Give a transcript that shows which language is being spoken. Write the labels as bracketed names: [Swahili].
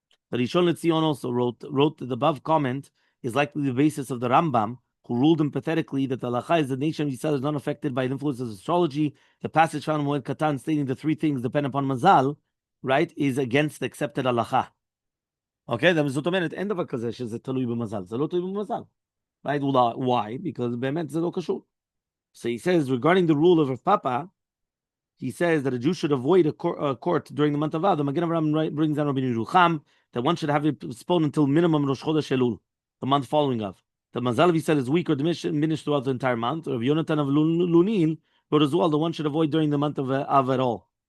[English] The Rishon LeZion also wrote that the above comment is likely the basis of the Rambam, who ruled empathetically that the halacha is the nation of Yisrael is not affected by the influence of astrology. The passage found in Moed Katan stating the 3 things depend upon Mazal, right, is against the accepted halacha. [Hebrew] Okay, זאת אומרת, אין דבר כזה שזה תלוי במזל. זה לא תלוי במזל. [English] Right? Why? Because [Hebrew] באמת זה לא קשור. [English] So he says, regarding the rule of Rav Papa, he says that a Jew should avoid a court during the month of Av. The Magen Avraham brings down Rabbi Yerucham that one should have it postponed until minimum Rosh Chodesh Elul, the month following Av. The Mazal of Yisrael is weak or diminished throughout the entire month. Rav Yonatan of Lunin wrote as well that one should avoid during the month of Av at all.